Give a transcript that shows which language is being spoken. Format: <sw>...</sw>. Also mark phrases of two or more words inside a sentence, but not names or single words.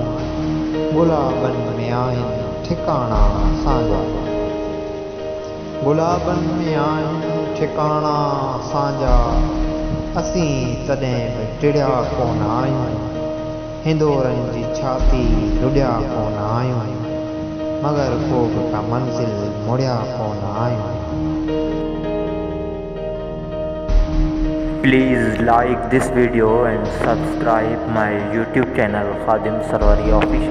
<sd>गुलाबनि में आहिनि ठिकाणा असांजा, गुलाबनि में आहिनि ठिकाणा असांजा। असीं तॾहिं बि टिड़िया कोन आहियूं। हिंदोरनि जी छाती लुॾिया कोन आहियूं, मगर को बि का मंज़िल मुड़िया कोन आहियूं।</sd> <en>Please like this video and subscribe my YouTube channel Khadim Sarwari Official.</en>